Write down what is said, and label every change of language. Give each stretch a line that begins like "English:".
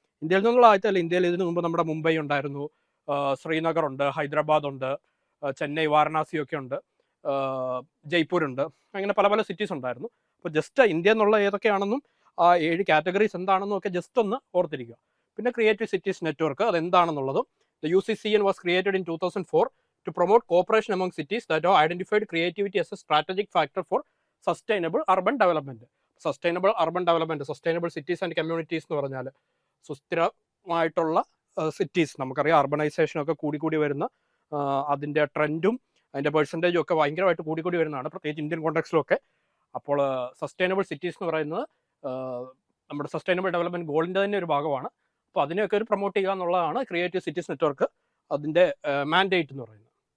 Malayalam: ഇന്ത്യയിൽ നിന്നുള്ള ആദ്യത്തെ അല്ല, ഇന്ത്യയിൽ ഇതിനു മുമ്പ് നമ്മുടെ മുംബൈ ഉണ്ടായിരുന്നു, ശ്രീനഗർ ഉണ്ട്, ഹൈദരാബാദ് ഉണ്ട്, ചെന്നൈ, വാരണാസി ഒക്കെ ഉണ്ട്, ജയ്പൂർ ഉണ്ട്, അങ്ങനെ പല പല സിറ്റീസ് ഉണ്ടായിരുന്നു. അപ്പോൾ ജസ്റ്റ് ഇന്ത്യ എന്നുള്ള ഏതൊക്കെയാണെന്നും ആ 7 കാറ്റഗറീസ് എന്താണെന്നും ഒക്കെ ജസ്റ്റ് ഒന്ന് ഓർത്തിരിക്കുക. പിന്നെ creative cities network അതെന്താണെന്നുള്ളതും.
English: The UCCN was created in 2004 to promote cooperation among cities that have identified creativity as a strategic factor for sustainable urban development. Sustainable urban development, sustainable cities and communities
Malayalam: എന്ന് പറഞ്ഞാൽ സുസ്ഥിരമായിട്ടുള്ള cities. നമുക്കറിയാം urbanisation ഒക്കെ കൂടി വരുന്ന അതിൻ്റെ ട്രെൻഡും അതിൻ്റെ പെർസെൻറ്റേജും ഒക്കെ ഭയങ്കരമായിട്ട് കൂടി വരുന്നതാണ്, പ്രത്യേകിച്ച് ഇന്ത്യൻ കോണ്ടെക്സ്റ്റിലൊക്കെ. അപ്പോൾ സസ്റ്റൈനബിൾ സിറ്റീസ് എന്ന് പറയുന്നത് നമ്മുടെ സസ്റ്റൈനബിൾ ഡെവലപ്മെൻറ്റ് ഗോളിൻ്റെ തന്നെ ഒരു ഭാഗമാണ്. അപ്പോൾ അതിനെയൊക്കെ ഒരു പ്രൊമോട്ട് ചെയ്യുക എന്നുള്ളതാണ് ക്രിയേറ്റീവ് സിറ്റീസ് നെറ്റ്വർക്ക് അതിൻ്റെ മാൻഡേറ്റ് എന്ന് പറയുന്നത്.